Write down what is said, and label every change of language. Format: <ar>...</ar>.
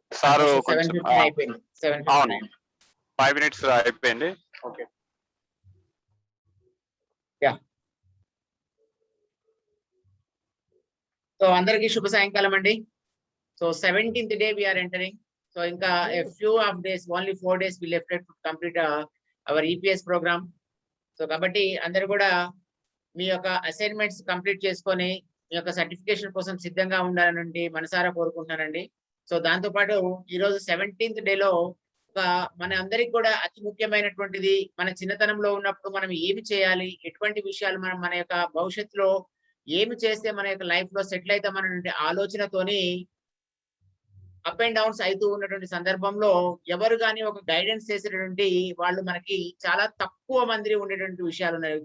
<te>Sir 7:15 అయిపోయింది. 7:59. 5 minutes అయిపోయింది. Okay yeah. So అందరికి శుభ సాయంకాలం అండి.</te> <en>So 17th day we are entering. So ఇంకా a few of days, only 4 days we left to complete our EPS program.</en> <te>So కాబట్టి అందరు కూడా మీ యొక్క అసైన్మెంట్స్ కంప్లీట్ చేసుకొని మీ యొక్క సర్టిఫికేషన్ కోసం సిద్ధంగా ఉండాలని మనసారా కోరుకుంటున్నానండి. సో దాంతో పాటు ఈరోజు 17th డేలో ఒక మన అందరికి కూడా అతి ముఖ్యమైనటువంటిది, మన చిన్నతనంలో ఉన్నప్పుడు మనం ఏమి చేయాలి, ఎటువంటి విషయాలు మనం మన యొక్క భవిష్యత్తులో ఏమి చేస్తే మన యొక్క లైఫ్ లో సెటిల్ అవుతామన్నటువంటి ఆలోచనతోని అప్ అండ్ డౌన్స్ అవుతూ ఉన్నటువంటి సందర్భంలో ఎవరు కానీ ఒక గైడెన్స్ చేసేటటువంటి వాళ్ళు మనకి చాలా తక్కువ మంది ఉండేటువంటి విషయాలు ఉన్నాయి.</te>